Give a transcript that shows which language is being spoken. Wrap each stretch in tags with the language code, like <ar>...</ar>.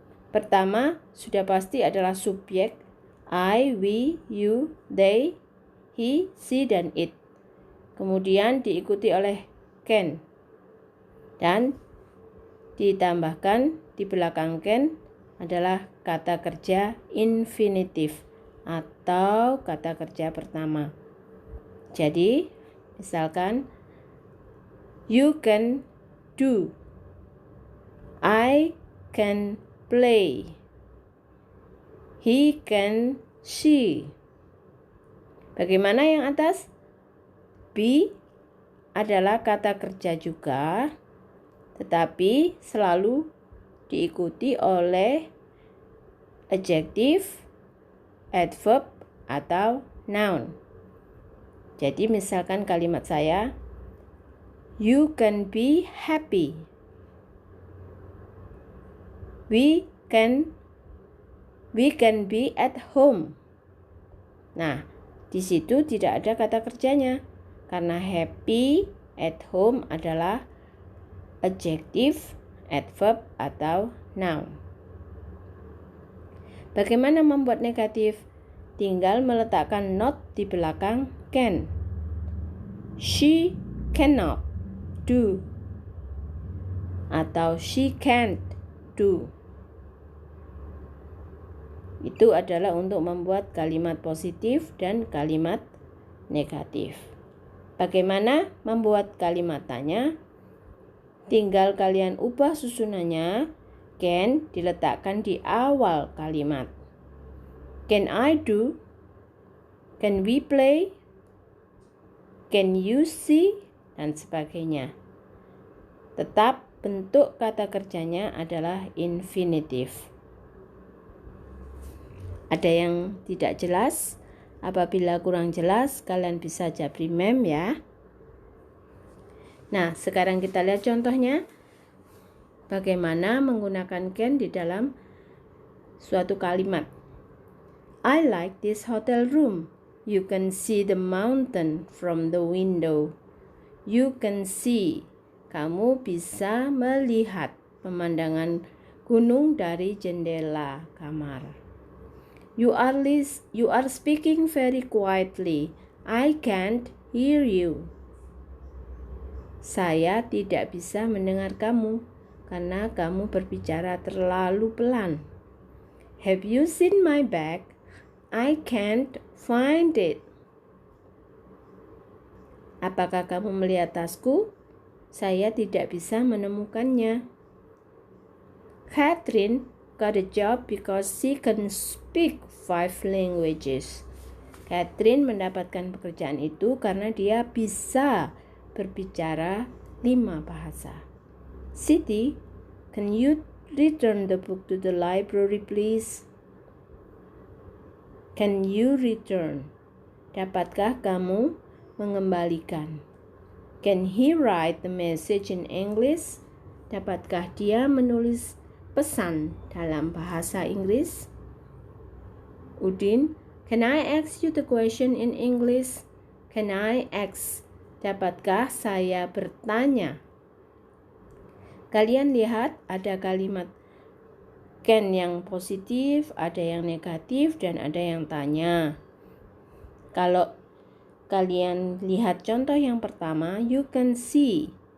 <id>Pertama, sudah pasti adalah subjek, I, we, you, they, he, she, dan it. Kemudian diikuti oleh can. Dan ditambahkan di belakang can adalah kata kerja infinitif atau kata kerja pertama. Jadi, misalkan,</id> <en>you can do, I can play, he can see.</en> <id>Bagaimana yang atas? Be adalah kata kerja juga, tetapi selalu diikuti oleh adjective, adverb, atau noun. Jadi misalkan kalimat saya,</id> <en>you can be happy. We can be at home.</en> <id>Nah, di situ tidak ada kata kerjanya karena happy, at home adalah adjective, adverb, atau noun. Bagaimana membuat negatif? Tinggal meletakkan not di belakang can.</id> <en>She cannot do atau she can't do.</en> <id>Itu adalah untuk membuat kalimat positif dan kalimat negatif. Bagaimana membuat kalimat tanya? Tinggal kalian ubah susunannya.</id> <en>Can</en> <id>diletakkan di awal kalimat.</id> <en>Can I do? Can we play? Can you see?</en> <id>Dan sebagainya. Tetap bentuk kata kerjanya adalah infinitif. Ada yang tidak jelas? Apabila kurang jelas, kalian bisa japri mem ya. Nah, sekarang kita lihat contohnya. Bagaimana menggunakan can di dalam suatu kalimat.</id> <en>I like this hotel room. You can see the mountain from the window. You can see.</en> <id>Kamu bisa melihat pemandangan gunung dari jendela kamar.</id> <en>You are speaking very quietly. I can't hear you.</en> <id>Saya tidak bisa mendengar kamu karena kamu berbicara terlalu pelan.</id> <en>Have you seen my bag? I can't find it.</en> <id>Apakah kamu melihat tasku? Saya tidak bisa menemukannya.</id> <en>Catherine got a job because she can speak 5 languages.</en> <id>Catherine mendapatkan pekerjaan itu karena dia bisa berbicara 5 bahasa.</id> <en>Siti, can you return the book to the library, please? Can you return?</en> <id>Dapatkah kamu mengembalikan?</id> <en>Can he write the message in English?</en> <id>Dapatkah dia menulis pesan dalam bahasa Inggris?</id> <en>Udin, can I ask you the question in English? Can I ask?</en> <id>Dapatkah saya bertanya? Kalian lihat ada kalimat can yang positif, ada yang negatif, dan ada yang tanya. Kalau kalian lihat contoh yang pertama,</id> <en>you can see.</en>